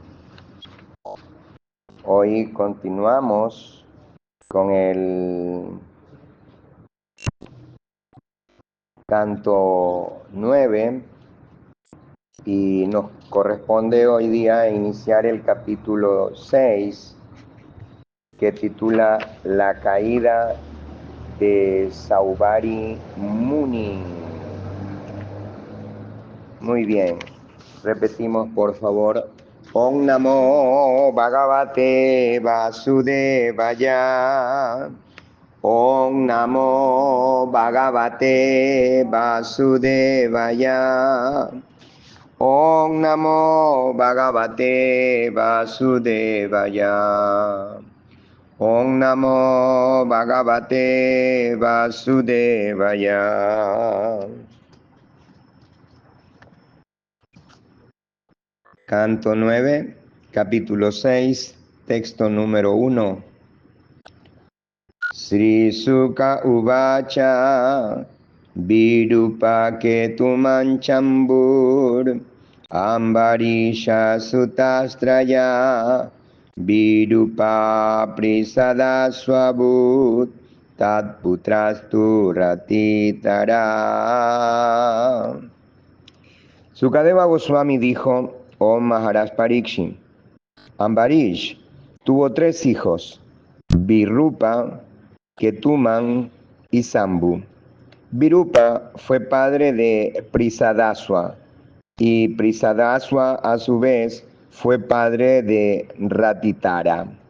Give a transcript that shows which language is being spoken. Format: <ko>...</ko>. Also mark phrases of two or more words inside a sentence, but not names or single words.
<es>Hoy continuamos con el canto 9 y nos corresponde hoy día iniciar el capítulo 6 que titula La caída de Saubhari Muni. Muy bien, repetimos por favor.</es> <sa>ॐ नमो भगवते वासुदेवाय. ॐ नमो भगवते वासुदेवाय. ॐ नमो भगवते वासुदेवाय. ॐ नमो भगवते वासुदेवाय.</sa> <es>Canto 9, capítulo 6, texto número 1.</es> <sa>श्री शुक उवाच विरूपः केतुमान् शम्भुः अम्बरीष सुतास्त्रयः विरूपात् पृषद श्वोऽभूत् तत्पुत्रस्तु रथीतरः.</sa> <es>Sukadeva Goswami dijo: Oh Maharaj Parikshit, Ambarish tuvo 3 hijos, Virupa, Ketuman y Sambhu. Virupa fue padre de Prisadaswa y Prisadaswa a su vez fue padre de Ratitara.</es>